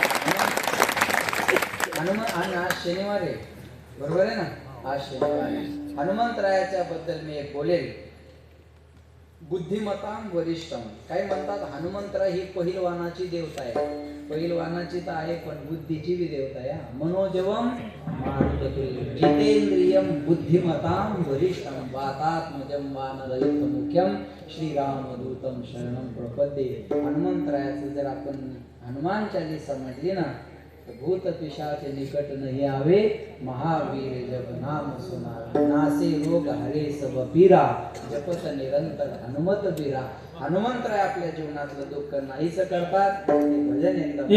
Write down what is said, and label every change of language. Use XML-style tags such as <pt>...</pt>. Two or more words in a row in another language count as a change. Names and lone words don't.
<mr>आणि आज शनिवार आहे, बरोबर आहे ना? आज शनिवार आहे. हनुमंतरायाच्या बद्दल मी एक बोलेल.</mr> <sa>बुद्धिमतां वरिष्ठम,</sa> <mr>काही म्हणतात हनुमंतराय ही पहिलवानाची देवता आहे. पहिलवानाची तर आहे, पण बुद्धीची बी देवता आहे.</mr> <sa>मनोजवम मारुततुल्यं जितेंद्रियम बुद्धिमतां वरिष्ठम वातात्मजं वानरयुक्तमुख्यं श्रीरामदूतं शरणं प्रपद्ये.</sa> <mr>हनुमंतरायाचं जर आपण हनुमान चालीसा म्हटली ना,</mr> <awa>भूत पिशाच निकट नहीं आवे, महावीर जप नाम सुनावे, नासे रोग हरे सब पीरा, जपत निरंतर हनुमत बीरा.</awa> <mr>हनुमंतराय आपल्या जीवनातलं दुःख नाहीच करतात. हे भजन एकदम</mr>